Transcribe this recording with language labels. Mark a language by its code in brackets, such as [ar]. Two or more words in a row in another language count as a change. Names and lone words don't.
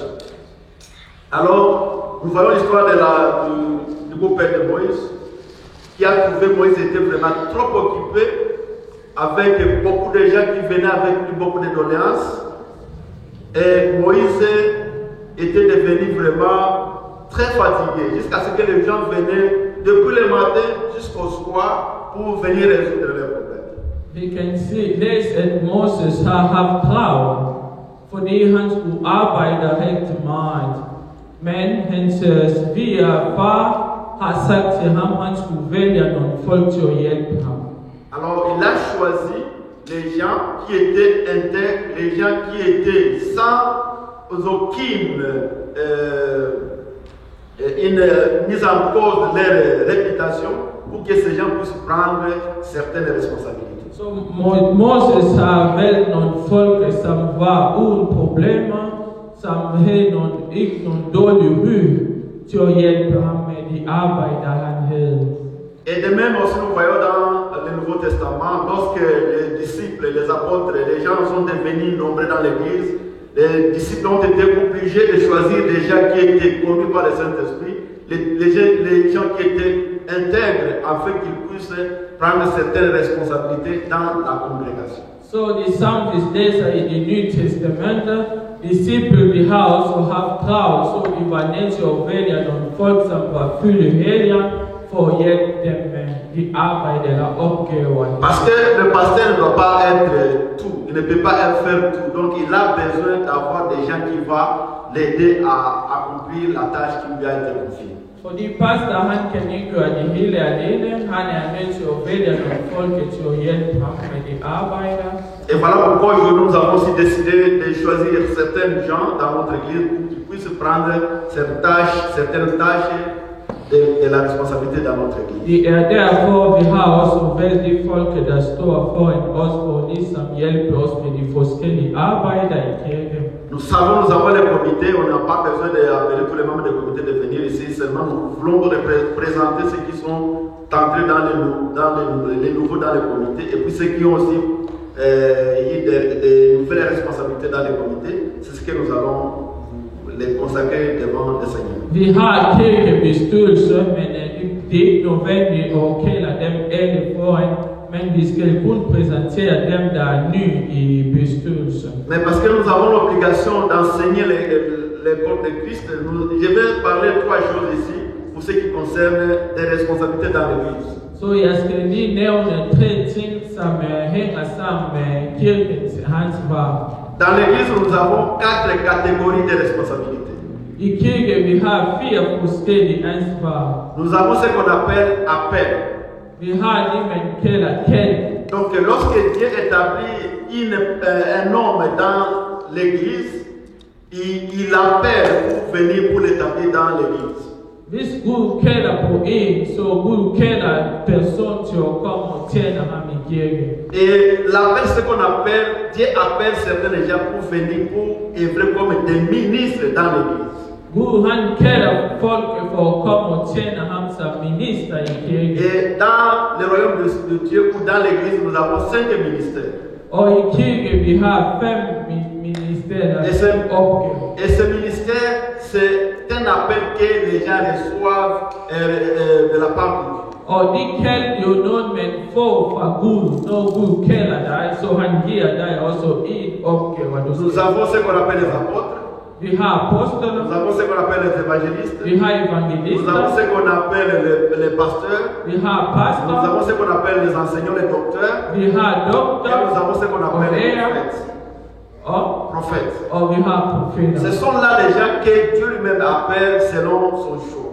[fr] Alors, nous voyons l'histoire du beau-père de Moïse, qui a trouvé Moïse était vraiment trop occupé avec beaucoup de gens qui venaient avec lui, beaucoup de doléances. Et Moïse était devenu vraiment très fatigué, jusqu'à ce que les gens venaient depuis le matin jusqu'au soir pour venir résoudre leurs problèmes. [da] Vi kan se, læs at Moses har haft travlt, fordi han skulle arbejde rigtig meget. Men hans svigerfar har sagt til ham, at han skulle vælge nogle folk til at hjælpe ham. [fr] Alors il a choisi les gens qui étaient intègres, les gens qui étaient sans aucune une mise en cause de leur réputation pour que ces gens puissent prendre certaines responsabilités. [da] So Moses har valgt nogle folk, som var uden problemer, som havde ikke nogle dårlige ry til at hjælpe ham med de arbejder, han havde. [fr] Et de même aussi, nous voyons dans le Nouveau Testament, lorsque les disciples, les apôtres, les gens sont devenus nombreux dans l'Église, les disciples ont été obligés de choisir des gens qui étaient conduits par le Saint-Esprit, les gens qui étaient intègres afin qu'ils puissent prendre certaines responsabilités dans la congrégation. [da] Så de samme læser i det nye testamente, disciple vi har også haft krav, så de var nødt til at vælge nogle folk, som var fyldt hellige, for at hjælpe dem med de arbejde eller opgaver. [fr] Parce que le pasteur ne doit pas être tout, il ne peut pas faire tout, donc il a besoin d'avoir des gens qui vont l'aider à accomplir la tâche qui lui a été confiée. [da] Fordi pastor han kan ikke gøre det hele alene, han er nødt til at vælge nogle folk til at hjælpe ham med de arbejder. [fr] Et voilà pourquoi aujourd'hui nous avons aussi décidé de choisir certains gens dans notre église pour qu'ils puissent prendre certaines tâches de la responsabilité dans notre église. [da] Det er derfor, vi har også valgt de folk, der står foran os, for ligesom hjælpe os med de forskellige arbejder i kirken. [fr] Nous savons, nous avons les comités, on n'a pas besoin d'appeler tous les membres des comités de venir ici, seulement nous voulons présenter ceux qui sont entrés dans les nouveaux dans les comités, et puis ceux qui ont aussi eu des nouvelles responsabilités dans les comités, c'est ce que nous allons les consacrer devant le Seigneur. [da] Vi har kirkebestyrelse, men det er ikke nødvendigt at kalde dem alle foran, men vi skal kun præsentere dem, der er nye i bestyrelsen. [fr] Mais parce que nous avons l'obligation d'enseigner l'école de Christ, je vais parler de 3 choses ici pour ce qui concerne les responsabilités dans l'Église. [da] Så jeg skal lige nævne 3 ting, som hænger sammen med kirkens ansvar. [fr] Dans l'Église, nous avons 4 catégories de responsabilités. [da] I kirken vi har 4 forskellige ansvar. [fr] Nous avons ce qu'on appelle appel. [da] Vi har det, man kalder kald. [fr] Donc, lorsque Dieu établit un homme dans l'Église, il appelle pour venir pour l'établir dans l'Église. [da] Hvis Gud kalder på en, så Gud kalder person til at komme og tjene ham i kirken. [fr] Et l'appel, c'est ce qu'on appelle, Dieu appelle certains gens pour venir pour œuvrer comme des ministres dans l'Église. [da] Gud han kalder folk for at komme og tjene ham som minister i kirken. [fr] Et dans le royaume de Dieu ou dans l'Église, nous avons 5 ministères. [da] Og i kirken vi har 5 ministerier opgaver. Et ce ministère, c'est un appel que les gens reçoivent de la part de Dieu. Og de kald jo noget, man får fra Gud. Når Gud kalder dig, så han giver dig også en opgave. [fr] Nous avons ce qu'on appelle les apôtres. [da] Vi har apostler. [fr] Nous avons ce qu'on appelle les évangélistes. [da] Vi har evangelister. [fr] Nous avons ce qu'on appelle les pasteurs. [da] Vi har pastor. [fr] Nous avons ce qu'on appelle les enseignants, les docteurs. [da] Vi har doktor. [fr] Et nous avons ce qu'on appelle les prophètes. Prophètes. [da] Og vi har profeter. [fr] Ce sont là les gens que Dieu lui-même appelle selon son choix.